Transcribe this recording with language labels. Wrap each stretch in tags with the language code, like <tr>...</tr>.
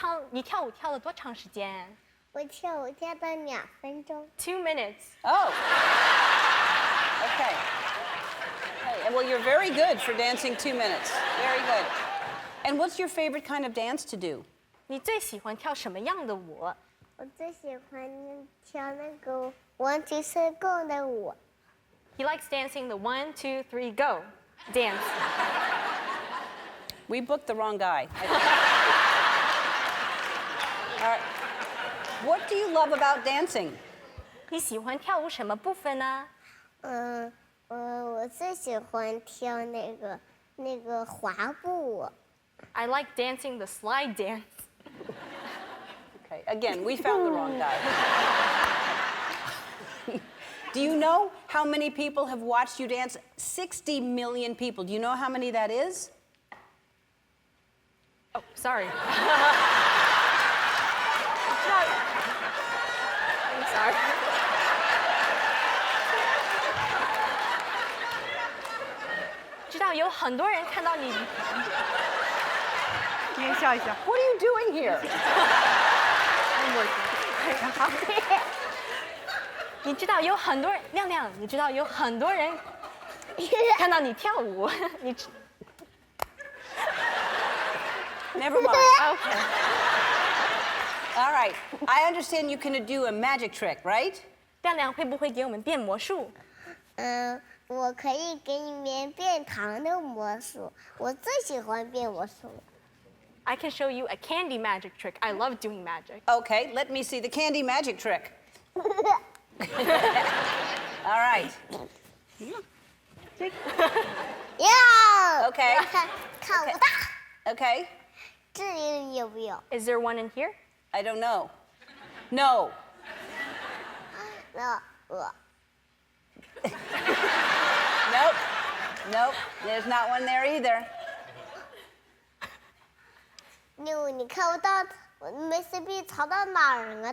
<zh>你跳舞跳了多长时间我跳舞跳到2分钟。</zh> <en>？2 minutes. Oh. Okay. Hey, well, you're very good for dancing 2 minutes. Very good. And what's your favorite kind of dance to do?</en> <zh>你最喜欢跳什么样的舞？我最喜欢跳那个</zh> <en>One Two Three Go</en> <zh>的舞。</zh> <en>He likes dancing the 1, 2, 3, go dance. We booked the wrong guy. All right. What do you love about dancing?</en> <zh>你喜欢跳舞什么部分呢？我最喜欢跳那个滑步舞。</zh> <en>I like dancing the slide dance. Okay, again, we found the wrong guy. Do you know how many people have watched you dance? 60 million people. Do you know how many that is? Oh, sorry. I'm sorry.</en> <zh>知道有很多人看到你，你也笑一笑。</zh> <en>What are you doing here?</en> <zh>你知道有很多人，亮亮，你知道有很多人看到你跳舞，你知</zh> <en>Never mind. OK。 All right. I understand you can do a magic trick, right?</en> <zh>亮亮会不会给我们变魔术？我可以给你们变糖的魔术，我最喜欢变魔术了。</zh> <en>I can show you a candy magic trick. I love doing magic. Okay, let me see the candy magic trick. All right.</en> <zh>要</zh> <en>Okay.</en> <zh>看我大，</zh> <en>Okay.</en> <zh>这里有没有？</zh> <en>Is there one in here? I don't know. No.</en> <zh>那我</zh> <en>Nope. Nope. There's not one there either.</en> <zh>你看不到，我没随便藏到哪儿了？</zh>